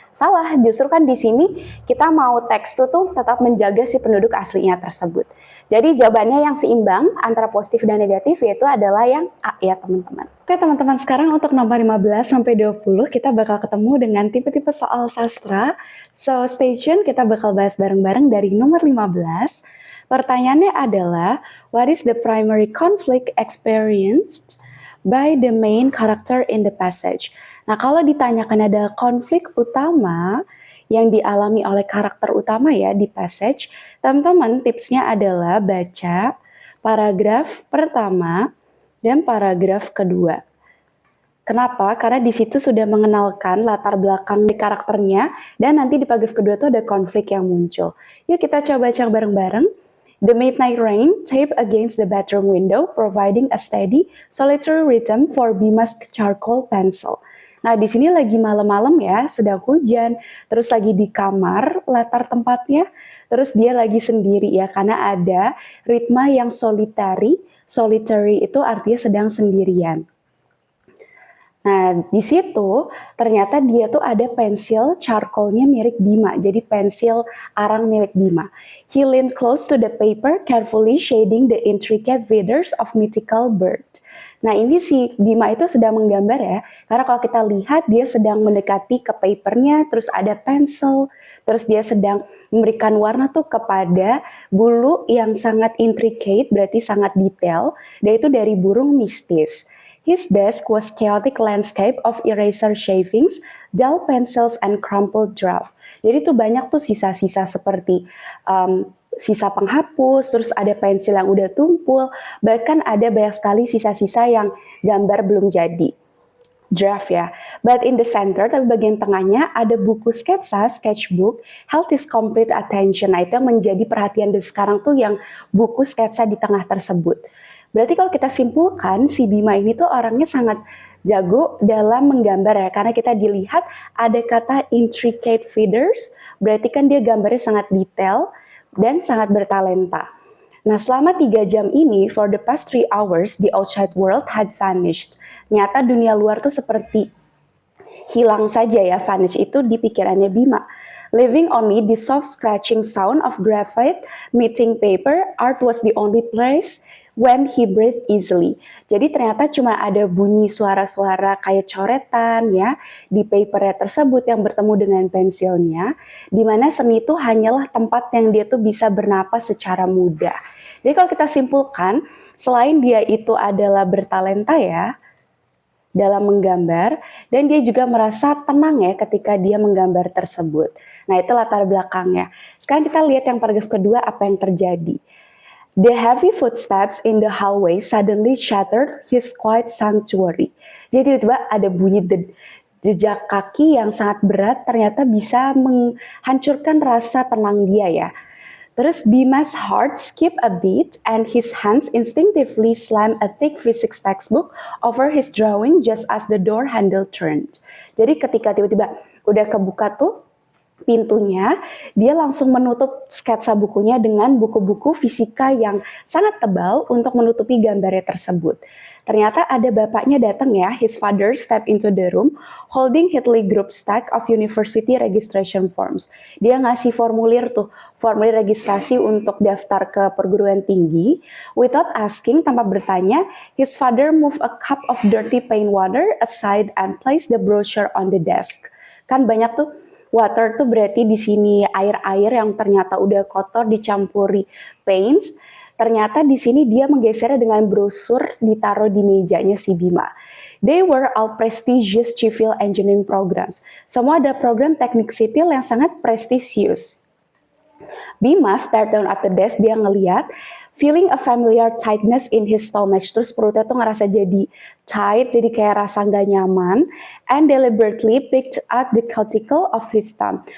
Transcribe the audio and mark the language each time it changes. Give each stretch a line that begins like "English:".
Indonesian: Salah, justru kan di sini kita mau teks tuh tetap menjaga si penduduk aslinya tersebut. Jadi jawabannya yang seimbang antara positif dan negatif yaitu adalah yang A ya teman-teman. Oke teman-teman, sekarang untuk nomor 15 sampai 20 kita bakal ketemu dengan tipe-tipe soal sastra.
English: So stay tune,
Indonesian: kita bakal bahas bareng-bareng dari nomor 15. Pertanyaannya adalah,
English: what is the primary conflict experienced by the main character in the passage?
Indonesian: Nah, kalau ditanyakan ada konflik utama yang dialami oleh karakter utama ya di passage, teman-teman tipsnya adalah baca paragraf pertama dan paragraf kedua. Kenapa? Karena di situ sudah mengenalkan latar belakang di karakternya dan nanti di paragraf kedua itu ada konflik yang muncul. Yuk kita coba baca bareng-bareng.
English: The midnight rain tapped against the bedroom window, providing a steady, solitary rhythm for Bima's charcoal pencil.
Indonesian: Nah, di sini lagi malam-malam ya, sedang hujan, terus lagi di kamar, latar tempatnya, terus dia lagi sendiri ya, karena ada ritma yang solitary. solitary itu artinya sedang sendirian. Nah, di situ ternyata dia tuh ada pensil charcoalnya mirip Bima, jadi pensil arang milik Bima.
English: He leaned close to the paper, carefully shading the intricate feathers of mythical bird.
Indonesian: Nah, ini si Bima itu sedang menggambar ya, karena kalau kita lihat dia sedang mendekati ke papernya, terus ada pensil, terus dia sedang memberikan warna tuh kepada bulu yang sangat intricate, berarti sangat detail, dan itu dari burung mistis.
English: His desk was chaotic landscape of eraser shavings, dull pencils, and crumpled draft.
Indonesian: Jadi tuh banyak tuh sisa-sisa seperti sisa penghapus, terus ada pensil yang udah tumpul, bahkan ada banyak sekali sisa-sisa yang gambar belum jadi. Draft ya.
English: But in the center,
Indonesian: tapi bagian tengahnya ada buku sketsa,
English: sketchbook, held his complete attention.
Indonesian: Nah, itu yang menjadi perhatian sekarang tuh yang buku sketsa di tengah tersebut. Berarti kalau kita simpulkan, si Bima ini tuh orangnya sangat jago dalam menggambar ya, karena kita dilihat ada kata intricate feathers, berarti kan dia gambarnya sangat detail dan sangat bertalenta. Nah, selama 3 jam ini,
English: for the past 3 hours, the outside world had vanished.
Indonesian: Nyata dunia luar tuh seperti hilang saja ya, vanish itu di pikirannya Bima.
English: Leaving only the soft scratching sound of graphite meeting paper, art was the only place when he breathed easily.
Indonesian: Jadi ternyata cuma ada bunyi suara-suara kayak coretan ya di papernya tersebut yang bertemu dengan pensilnya, di mana seni itu hanyalah tempat yang dia tuh bisa bernapas secara mudah. Jadi kalau kita simpulkan, selain dia itu adalah bertalenta ya dalam menggambar, dan dia juga merasa tenang ya ketika dia menggambar tersebut. Nah, itu latar belakangnya. Sekarang kita lihat yang paragraf kedua apa yang terjadi.
English: The heavy footsteps in the hallway suddenly shattered his quiet sanctuary.
Indonesian: Jadi tiba-tiba ada bunyi jejak kaki yang sangat berat ternyata bisa menghancurkan rasa tenang dia ya. Terus
English: Bima's heart skipped a beat and his hands instinctively slammed a thick physics textbook over his drawing just as the door handle turned.
Indonesian: Jadi ketika tiba-tiba udah kebuka tuh pintunya, dia langsung menutup sketsa bukunya dengan buku-buku fisika yang sangat tebal untuk menutupi gambarnya tersebut. Ternyata ada bapaknya datang ya,
English: his father stepped into the room holding Hitley Group stack of university registration forms.
Indonesian: Dia ngasih formulir registrasi untuk daftar ke perguruan tinggi.
English: Without asking,
Indonesian: tanpa bertanya,
English: his father moved a cup of dirty plain water aside and placed the brochure on the desk.
Indonesian: Kan banyak tuh, water tuh berarti di sini air-air yang ternyata udah kotor dicampuri paints. Ternyata di sini dia menggesernya dengan brosur ditaruh di mejanya si Bima.
English: They were all prestigious civil engineering programs.
Indonesian: Semua ada program teknik sipil yang sangat prestisius.
English: Bima stared down at the desk,
Indonesian: dia ngeliat,
English: feeling a familiar tightness in his stomach.
Indonesian: Terus perutnya tuh ngerasa jadi tight, jadi kayak rasa nggak nyaman.
English: And deliberately picked out the cuticle of his thumb.